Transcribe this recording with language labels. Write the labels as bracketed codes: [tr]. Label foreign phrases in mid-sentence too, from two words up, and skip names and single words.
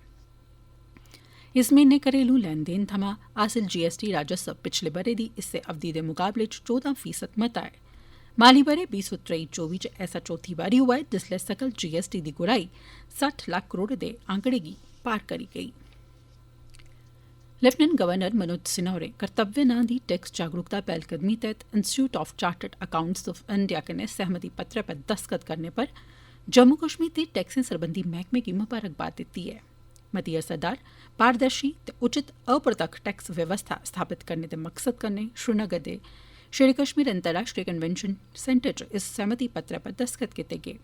[doi] इस म्हीने घरेलू लैन देन थमां हासल GST राजस्व पिछले ब'रे दी इस्सै अवधि दे मुकाबले च 14% मता ऐ। माली ब'रे 2023-24 च ऐसा चौथी बारी होआ ऐ जिसलै सकल GST दी गुराई 60 लक्ख करोड़ दे आंकड़े गी पार करी गेई। [en] Lieutenant Governor [doi] मनोज सिन्हा होरें कर्तव्य नां दी टैक्स जागरूकता पैह्लकदमी तैह्त इंस्टीट्यूट ऑफ चार्टर्ड अकाउंटेंट्स ऑफ इंडिया कन्नै सहमति पत्रै पर दस्तखत करने पर जम्मू कश्मीर दे टैक्सें सरबंधी मैह्कमे गी मुबारकबाद दित्ती ऐ। मती असरदार, पारदर्शी ते उचित अप्रत्यक्ष टैक्स व्यवस्था स्थापित करने दे मकसद कन्नै श्रीनगर दे शेर कश्मीर अंतर्राष्ट्रीय कन्वेंशन सेंटर च इस सहमति पत्रै पर दस्तखत कीते गे।